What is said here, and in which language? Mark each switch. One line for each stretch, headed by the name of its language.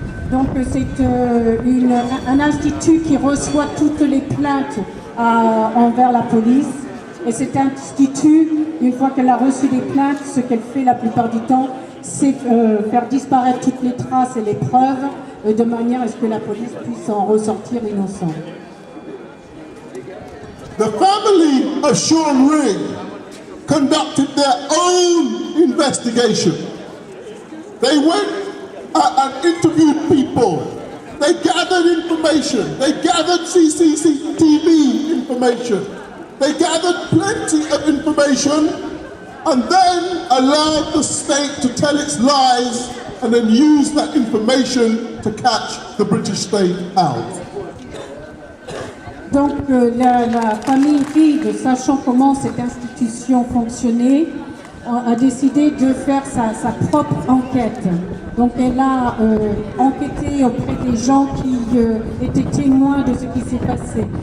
French: Donc c'est un institut qui reçoit toutes les plaintes envers la police. Et cet institut, une fois qu'elle a reçu des plaintes, ce qu'elle fait la plupart du temps, c'est faire disparaître toutes les traces et les preuves de manière à ce que la police puisse en ressortir innocent.
English: The family of Sean Rigg conducted their own investigation. They went and interviewed people. They gathered information. They gathered CCTV information. They gathered plenty of information and then allowed the state to tell its lies and then use that information to catch the British state out.
French: Donc la famille Rigg, sachant comment cette institution fonctionnait, a décidé de faire sa propre enquête. Donc elle a enquêté auprès des gens qui étaient témoins de ce qui s'est passé.